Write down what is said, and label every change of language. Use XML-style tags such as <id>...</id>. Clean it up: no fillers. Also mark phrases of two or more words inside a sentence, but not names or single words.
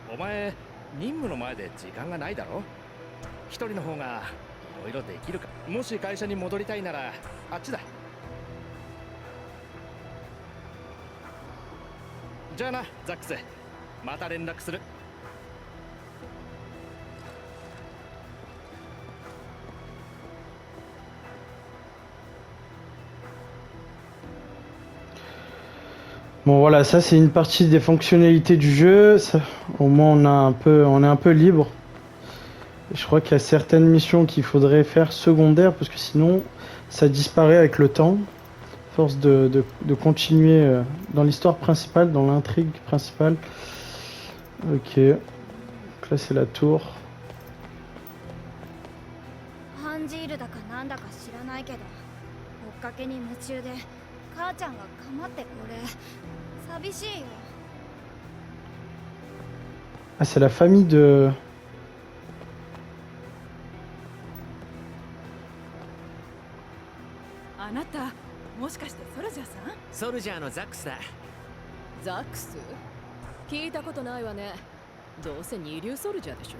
<ja>お前任務の前で時間がないだろ。一人の方がいろいろできるか。もし会社に戻りたいならあっちだ。じゃあなザックス、また連絡する。</ja> <fr>Bon voilà, ça c'est une partie des fonctionnalités du jeu. Ça, au moins on est un peu libre. Je crois qu'il y a certaines missions qu'il faudrait faire secondaires parce que sinon ça disparaît avec le temps. Force de continuer dans l'histoire principale, dans l'intrigue principale. Ok. Donc là c'est la tour.</fr> <ja>ハンジールだかなんだか知らないけど追っかけに夢中で母ちゃんが構ってこれ寂しいよ。</ja> <fr>Ah c'est la famille de...</fr> <ja>あなたもしかしてソルジャーさん？ソルジャーのザックスだ。ザックス？聞いたことないわね。どうせ二流ソルジャーでしょ。</ja>